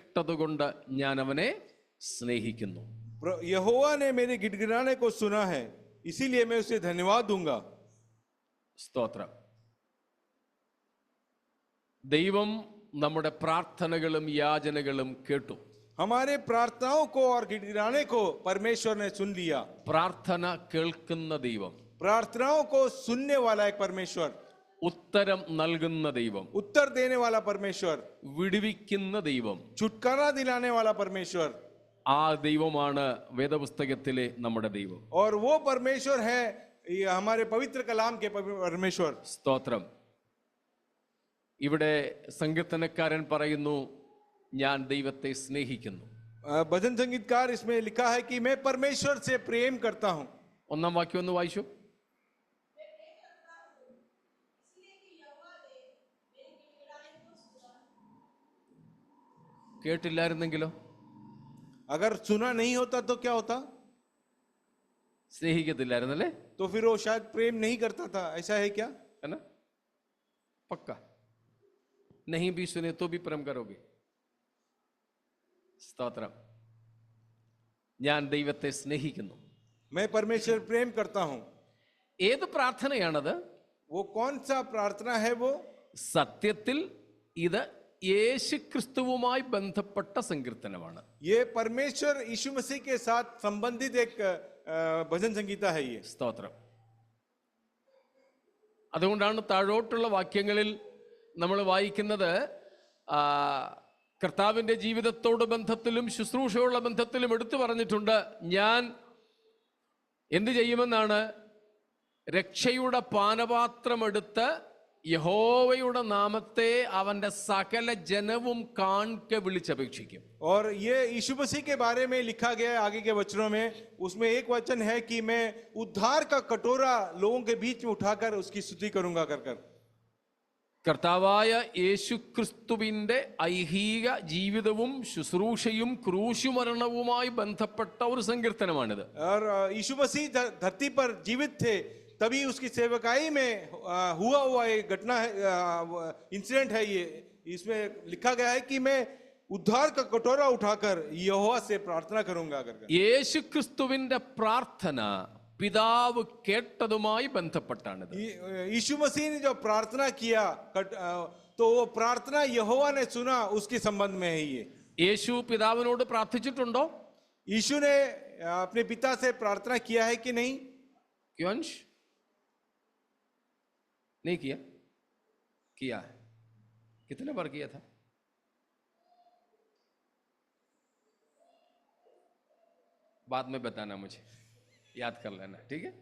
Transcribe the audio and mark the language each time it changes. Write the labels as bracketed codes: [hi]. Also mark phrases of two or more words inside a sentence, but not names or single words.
[ml] കേട്ടതുകൊണ്ട് ഞാൻ അവനെ സ്നേഹിക്കുന്നു. [hi] यहोवा ने मेरे गिड़गिड़ाने को सुना है, इसीलिए मैं उसे धन्यवाद दूंगा. [ml] സ്തോത്രം. ദൈവം നമ്മുടെ പ്രാർത്ഥനകളും യാചനകളും കേട്ടു. [hi] हमारे प्रार्थनाओं को और गिड़गिड़ाने को परमेश्वर ने सुन लिया. [ml] പ്രാർത്ഥന കേൾക്കുന്ന ദൈവം, [hi] प्रार्थनाओं को सुनने वाला एक परमेश्वर, [ml] ഉത്തരം നൽകുന്ന ദൈവം, [hi] उत्तर देने वाला परमेश्वर, [ml] വിടുവിക്കുന്ന ദൈവം, [hi] छुटकारा दिलाने वाला परमेश्वर, [ml] ആ ദൈവമാണ് വേദപുസ്തകത്തിലെ നമ്മുടെ ദൈവം. [hi] और वो परमेश्वर है ये हमारे पवित्र कलाम के परमेश्वर. [ml] സ്തോത്രം. ഇവിടെ സങ്കീർത്തനക്കാരൻ പറയുന്നു, ഞാൻ ദൈവത്തെ സ്നേഹിക്കുന്നു. [hi] भजन संगीतकार इसमें लिखा है कि मैं परमेश्वर से प्रेम करता हूं. [ml] ഒന്നാം വാക്യം ഒന്ന് വായിച്ചു. കേട്ടില്ലായിരുന്നെങ്കിലോ? [hi] अगर सुना नहीं होता तो क्या होता? [ml] സ്നേഹിക്കത്തില്ലായിരുന്നല്ലേ? [hi] तो फिर वो शायद प्रेम नहीं करता था. ऐसा है क्या? है ना? पक्का नहीं भी सुने तो भी प्रेम करोगे. [ml] സ്തോത്രം. ഞാൻ ദൈവത്തെ സ്നേഹിക്കുന്നു. [hi] मैं परमेश्वर प्रेम करता हूं. [ml] ഏത് പ്രാർത്ഥനയാണത്? [hi] वो कौन सा प्रार्थना है? वो [ml] സത്യത്തിൽ ഇത് യേശുക്രിസ്തുവുമായി ബന്ധപ്പെട്ട സങ്കീർത്തനമാണ്. [hi] ये परमेश्वर यीशु मसीह के साथ संबंधित एक भजन संगीता है ये. [ml] സ്തോത്രം. അതുകൊണ്ടാണ് താഴോട്ടുള്ള വാക്യങ്ങളിൽ നമ്മൾ വായിക്കുന്നത്, കർത്താവിൻ്റെ ജീവിതത്തോട് ബന്ധത്തിലും ശുശ്രൂഷയുള്ള ബന്ധത്തിലും എടുത്തു പറഞ്ഞിട്ടുണ്ട്, ഞാൻ എന്ത് ചെയ്യുമെന്നാണ്? രക്ഷയുടെ പാനപാത്രമെടുത്ത് യഹോവയുടെ നാമത്തെ അവന്റെ സകല ജനവും കാൺകെ വിളിച്ചപേക്ഷിക്കും. [hi] और ये यीशु मसीह के बारे में लिखा गया है आगे के वचनों में. उसमें एक वचन है कि मैं उद्धार का कटोरा लोगों के बीच में उठाकर उसकी स्तुति करूंगा कर कर. [ml] കർത്താവായ യേശുക്രിസ്തുവിന്റെ ഐഹിക ജീവിതവും ശുശ്രൂഷയും ക്രൂശുമരണവുമായി ബന്ധപ്പെട്ട ഒരു സങ്കീർത്തനമാണിത്. [hi] और यीशु मसीह धरती पर जीवित थे, तभी उसकी सेवकाई में हुआ एक घटना है, इंसिडेंट है ये. इसमें लिखा गया है कि मैं उद्धार का कटोरा उठाकर यहोवा से प्रार्थना करूंगा कर. [ml] യേശുക്രിസ്തുവിന്റെ പ്രാർത്ഥന പിതാവ് കേട്ടതുമായി ബന്ധപ്പെട്ടാണിത്. [hi] यीशु मसीह ने जो प्रार्थना किया तो वो प्रार्थना यहोवा ने सुना, उसके संबंध में है ये. [ml] യേശു പിതാവിനോട് പ്രാർത്ഥിച്ചിട്ടുണ്ടോ? [hi] यीशु ने अपने पिता से प्रार्थना किया है कि नहीं? क्यों नहीं किया? किया है. कितने बार किया था? बाद में बताना, मुझे याद कर लेना, ठीक है?